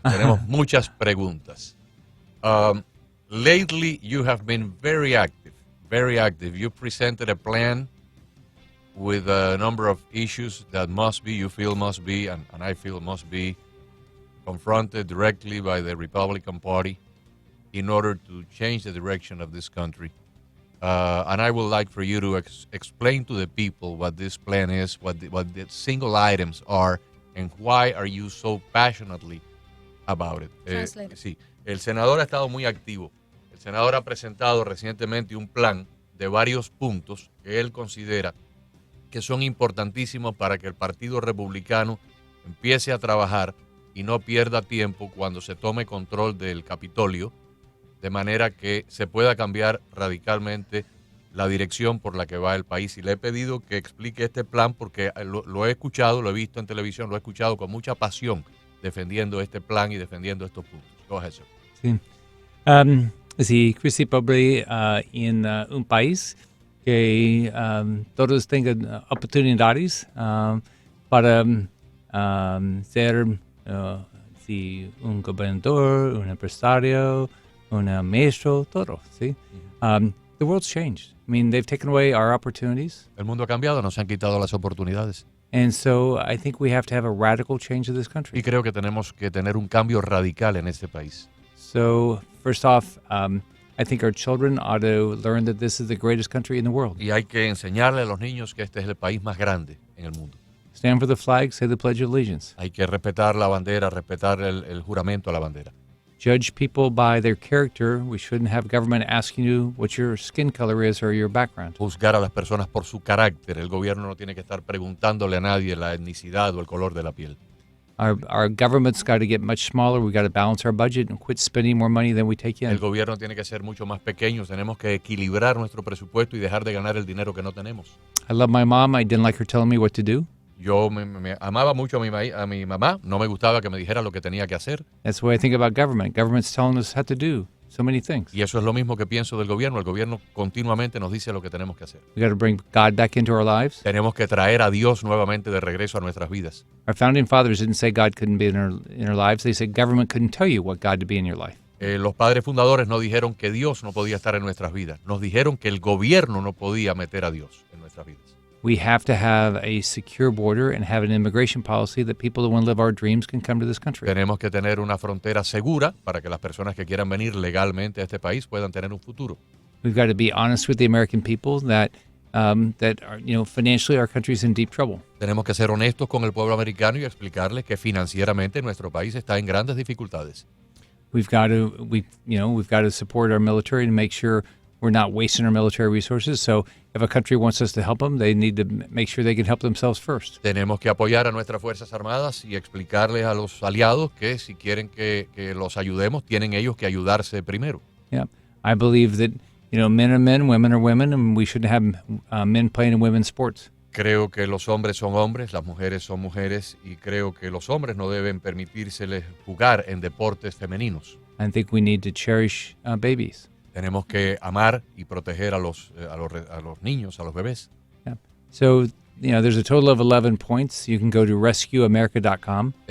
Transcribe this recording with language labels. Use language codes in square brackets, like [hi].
[es] Tenemos muchas preguntas. [en] Lately, you have been very active. You presented a plan with a number of issues that you feel must be, and I feel must be confronted directly by the Republican Party in order to change the direction of this country. And I would like for you to explain to the people what this plan is, what the single items are, and why are you so passionately about it. [es] Sí, el senador ha estado muy activo. El senador ha presentado recientemente un plan de varios puntos que él considera que son importantísimos para que el Partido Republicano empiece a trabajar y no pierda tiempo cuando se tome control del Capitolio, de manera que se pueda cambiar radicalmente la dirección por la que va el país. Y le he pedido que explique este plan porque lo he escuchado, lo he visto en televisión, lo he escuchado con mucha pasión defendiendo este plan y defendiendo estos puntos. [en] Go ahead, sir. [es] Sí. Sí, principalmente en un país que todos tengan oportunidades para ser un gobernador, un empresario, un maestro, todo, ¿sí? [en] The world's changed. I mean, they've taken away our opportunities. [es] El mundo ha cambiado, nos han quitado las oportunidades. [en] And so I think we have to have a radical change of this country. [es] Y creo que tenemos que tener un cambio radical en este país. [en] So first off, I think our children ought to learn that this is the greatest country in the world. [es] Y hay que enseñarle a los niños que este es el país más grande en el mundo. [en] Stand for the flag, say the Pledge of Allegiance. [es] Hay que respetar la bandera, respetar el juramento a la bandera. [en] Judge people by their character. We shouldn't have government asking you what your skin color is or your background. [es] Juzgar a las personas por su carácter. El gobierno no tiene que estar preguntándole a nadie la etnicidad o el color de la piel. [en] Our government's got to get much smaller. We got to balance our budget and quit spending more money than we take in. [es] El gobierno tiene que ser mucho más pequeño. Tenemos que equilibrar nuestro presupuesto y dejar de ganar el dinero que no tenemos. [en] I love my mom. I didn't like her telling me what to do. [es] Yo me amaba mucho a mi mamá. No me gustaba que me dijera lo que tenía que hacer. [en] That's the way I think about government. Government's telling us how to do so many things. [es] Y eso es lo mismo que pienso del gobierno. El gobierno continuamente nos dice lo que tenemos que hacer. [en] We got to bring God back into our lives. [es] Tenemos que traer a Dios nuevamente de regreso a nuestras vidas. [en] Our founding fathers didn't say God couldn't be in our lives. They said government couldn't tell you what God to be in your life. [es] Los padres fundadores no dijeron que Dios no podía estar en nuestras vidas. Nos dijeron que el gobierno no podía meter a Dios en nuestras vidas. [en] We have to have a secure border and have an immigration policy that people that want to live our dreams can come to this country. [es] Tenemos que tener una frontera segura para que las personas que quieran venir legalmente a este país puedan tener un futuro. [en] We've got to be honest with the American people that are, financially our country's in deep trouble. [es] Tenemos que ser honestos con el pueblo americano y explicarles que financieramente nuestro país está en grandes dificultades. [en] We've got to support our military and make sure we're not wasting our military resources. So if a country wants us to help them, they need to make sure they can help themselves first. [es] Tenemos que apoyar a nuestras Fuerzas Armadas y explicarles a los aliados que si quieren que los ayudemos, tienen ellos que ayudarse primero. Yeah. [en] I believe that, men are men, women are women, and we shouldn't have men playing in women's sports. [es] Creo que los hombres son hombres, las mujeres son mujeres, y creo que los hombres no deben permitírseles jugar en deportes femeninos. [en] I think we need to cherish babies. [es] Tenemos que amar y proteger a los niños, a los bebés. Yeah. [en] So, there's a total of 11 points. You can go to rescueamerica.com.